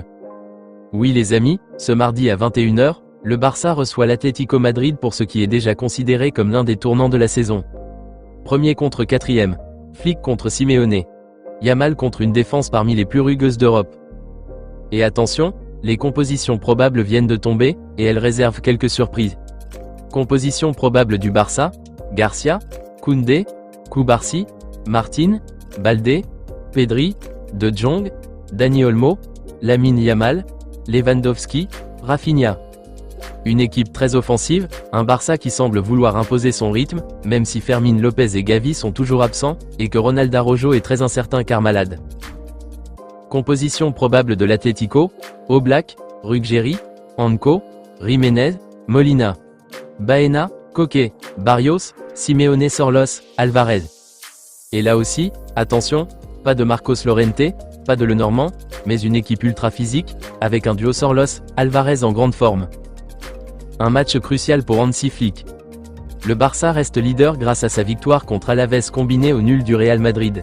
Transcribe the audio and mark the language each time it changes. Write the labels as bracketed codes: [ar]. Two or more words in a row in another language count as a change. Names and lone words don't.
[fr] Oui les amis, ce mardi à 21 h, le Barça reçoit l'Atlético Madrid pour ce qui est déjà considéré comme l'un des tournants de la saison. Premier contre quatrième, Flick contre Simeone. Yamal contre une défense parmi les plus rugueuses d'Europe. Et attention, les compositions probables viennent de tomber, et elles réservent quelques surprises. Composition probable du Barça: Garcia, Koundé, Koubarsi, Martin, Baldé, Pedri, De Jong, Dani Olmo, Lamine Yamal, Lewandowski, Rafinha. Une équipe très offensive, un Barça qui semble vouloir imposer son rythme, même si Fermin Lopez et Gavi sont toujours absents, et que Ronald Araujo est très incertain car malade. Composition probable de l'Atlético: Oblak, Ruggeri, Anco, Jiménez, Molina, Baena, Koke, Barrios, Simeone, Sorlos, Alvarez. Et là aussi, attention, pas de Marcos Llorente, pas de Lenormand, mais une équipe ultra physique, avec un duo Sorlos-Alvarez en grande forme. Un match crucial pour Hansi Flick. Le Barça reste leader grâce à sa victoire contre Alaves combinée au nul du Real Madrid.